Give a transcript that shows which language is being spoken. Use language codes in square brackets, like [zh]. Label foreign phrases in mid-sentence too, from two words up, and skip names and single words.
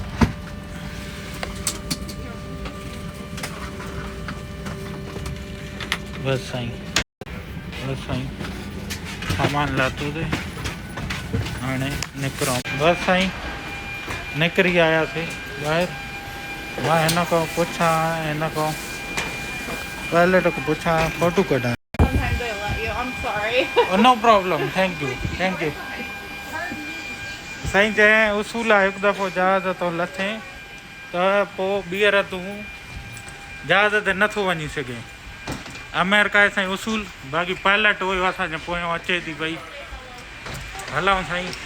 [sd] बसि साईं सामान लाथो ते हाणे निकिरूं बसि साईं निकिरी आयासीं ॿाहिरि मां हिन खां पुछां हिन खां [hi] पायलट को पूछा [sd] फोटो कढा [en] Sometimes I let you. I'm sorry. no problem thank you [sd] साईं चए उसूल आहे हिकु दफ़ो जहाज़ तो लथे त पोइ ॿीहर तूं जहाज़ ते नथो वञी सघे अमेरिका जे साईं उसूल बाक़ी पायलट हुयो असांजे पोयों अचे थी भई हलूं साईं